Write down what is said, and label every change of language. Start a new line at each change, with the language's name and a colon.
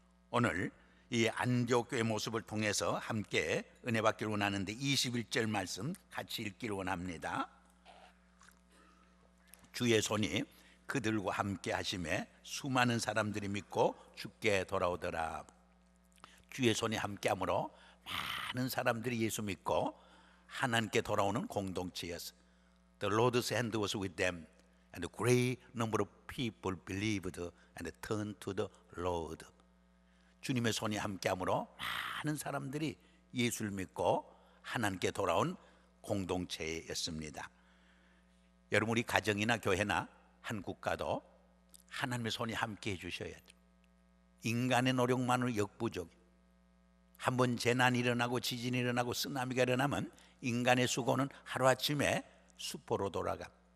Korean: 오늘 이 안디옥 교회 모습을 통해서 함께 은혜 받기를 원하는데 21절 말씀 같이 읽기를 원합니다. 주의 손이 그들과 함께 하심에 수많은 사람들이 믿고 주께 돌아오더라. 주의 손이 함께함으로 많은 사람들이 예수 믿고 하나님께 돌아오는 공동체였어.
English: The Lord's hand was with them, and a great number of people believed and turned to the Lord.
Korean: 주님의 손이 함께함으로 많은 사람들이 예수를 믿고 하나님께 돌아온 공동체였습니다. 여러분, 우리 가정이나 교회나 한 국가도 하나님의 손이 함께 해주셔야죠. 인간의 노력만으로 역부족. 한번 재난이 일어나고 지진이 일어나고 쓰나미가 일어나면 인간의 수고는 하루아침에 수포로 돌아가.